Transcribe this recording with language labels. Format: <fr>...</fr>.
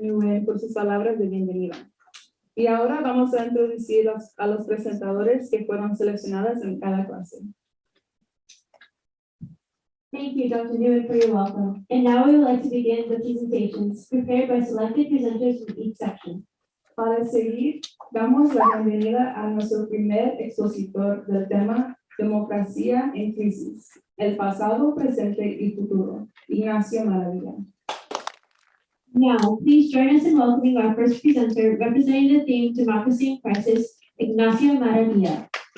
<es>Nguyen, por sus palabras de bienvenida. Y ahora vamos a introducir a los presentadores que fueron seleccionados en cada clase.</es> <en>Thank you, Dr. Nguyen, for your welcome. And now we would like to begin the presentations prepared by selected presenters from each section.</en> <es>Para seguir, damos la bienvenida a nuestro primer expositor del tema Democracia en Crisis, el pasado, presente y futuro, Ignacio Maravilla.</es> <en>Now, please join us in welcoming our first presenter representing the theme Democracy in Crisis, Ignacio Maravilla.</en>